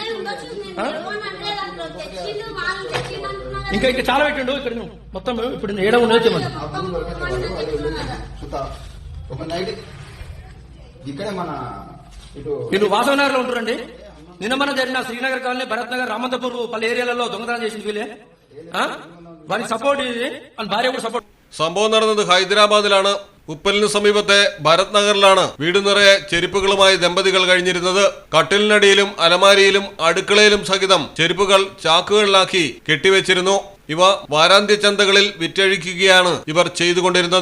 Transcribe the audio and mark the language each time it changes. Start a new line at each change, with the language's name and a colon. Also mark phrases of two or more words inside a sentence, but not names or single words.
Telugu: ఇంకా చాలా పెట్టిండు ఇక్కడ మొత్తం ఇప్పుడు ఏడ ఉన్నది వీళ్ళు వాసవనగర్ లో ఉంటారండి. నిన్న మన జరిగిన శ్రీనగర్ కాలనీ, భరత్ నగర్, రామంతపూర్ పలు ఏరియాలలో దొంగతనం చేసింది వీళ్ళే. వారికి సపోర్ట్ ఇది వాళ్ళ ഭാര്യ కూడా సపోర్ట్.
Malayalam: സംഭവം നടന്നത് ഹൈദരാബാദിലാണ്. ഉപ്പലിന് സമീപത്തെ ഭരത് നഗറിലാണ് വീട് നിറയെ ചെരുപ്പുകളുമായി ദമ്പതികൾ കഴിഞ്ഞിരുന്നത്. കട്ടിലിനടിയിലും അലമാരിയിലും അടുക്കളയിലും സഹിതം ചെരുപ്പുകൾ ചാക്കുകളിലാക്കി കെട്ടിവെച്ചിരുന്നു. ഇവ വാരാന്ത്യ ചന്തകളിൽ വിറ്റഴിക്കുകയാണ് ഇവർ ചെയ്തുകൊണ്ടിരുന്നത്.